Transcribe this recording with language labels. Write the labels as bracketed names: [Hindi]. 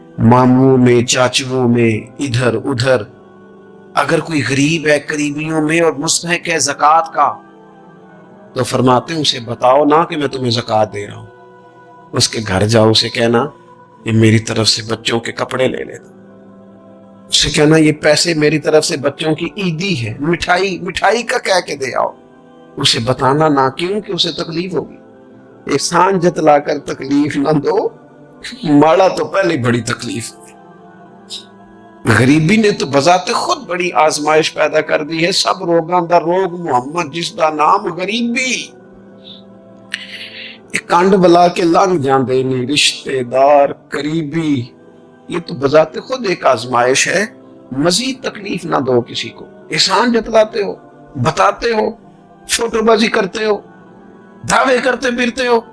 [Urdu] ماموں میں، چاچوؤں میں، ادھر ادھر اگر کوئی غریب ہے قریبیوں میں اور مستحق ہے زکوٰۃ کا، تو فرماتے ہیں اسے بتاؤ نہ کہ میں تمہیں زکوٰۃ دے رہا ہوں. اس کے گھر جاؤ، اسے کہنا یہ میری طرف سے بچوں کے کپڑے لے لیتا، اسے کہنا یہ پیسے میری طرف سے بچوں کی عیدی ہے، مٹھائی کا کہہ کے دے آؤ. اسے بتانا نہ، کیوں کہ اسے تکلیف ہوگی. احسان جتلا کر تکلیف نہ دو، ماڑا تو پہلے بڑی تکلیف. غریبی نے تو بذات خود بڑی آزمائش پیدا کر دی ہے. [Punjabi] سب روگاں دا روگ محمد جس دا نام غریبی. ایک کانڈ بلا کے لنگ جاندے نہیں رشتے دار قریبی، [Urdu] یہ تو بذات خود ایک آزمائش ہے. مزید تکلیف نہ دو کسی کو. احسان جتلاتے ہو، بتاتے ہو، فوٹو بازی کرتے ہو، دعوے کرتے پھرتے ہو.